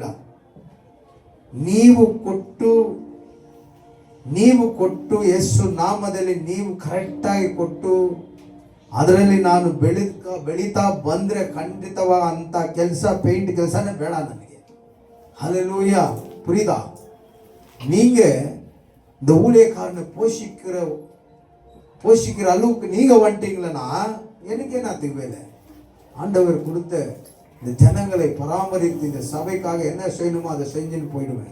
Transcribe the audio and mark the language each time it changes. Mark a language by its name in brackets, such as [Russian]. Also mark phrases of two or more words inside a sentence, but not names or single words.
[Kannada] ನೀವು ಕೊಟ್ಟು ಯೇಸು ನಾಮದಲ್ಲಿ ನೀವು ಕರೆಕ್ಟಾಗಿ ಕೊಟ್ಟು ಅದರಲ್ಲಿ ನಾನು ಬೆಳೀತಾ ಬಂದರೆ ಖಂಡಿತವಾಗ ಅಂತ ಕೆಲಸ ಪೇಂಟ್ ಕೆಲಸನೇ ಬೇಡ ನನಗೆ. ಹಲ್ಲೆಲೂಯ. [Tamil] புரியுதா? நீங்க இந்த ஊழியக்காரனை போஷிக்கிற அளவுக்கு நீங்க வந்துட்டீங்களா, எனக்கு என்னத்துக்கு வேலை? ஆண்டவர் கொடுத்த இந்த ஜனங்களை பராமரித்து இந்த சபைக்காக என்ன செய்யணுமோ அதை செஞ்சுன்னு போயிடுவேன்.